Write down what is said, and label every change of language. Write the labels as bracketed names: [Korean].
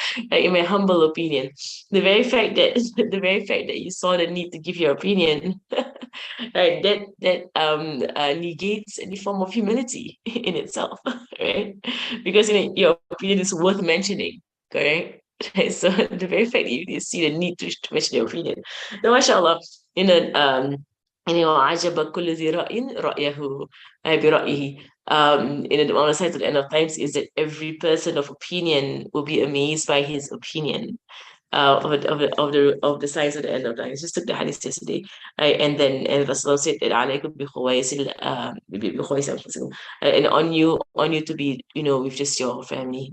[English] Like, in my humble opinion, the very fact that you saw the need to give your opinion, right? That negates any form of humility in itself, right? Because your opinion is worth mentioning, correct? Right? So the very fact that you see the need to mention your opinion. Now, mashallah, [Arabic] عجب كل ذي رأي رأيه برأيه. [English] One of the signs at the end of times is that every person of opinion will be amazed by his opinion. Of the signs at the end of times. Just took the hadith yesterday, right? And Rasulullah said that [Arabic] عليكم بخويس أنفسكم, [English] and on you to be, with just your family.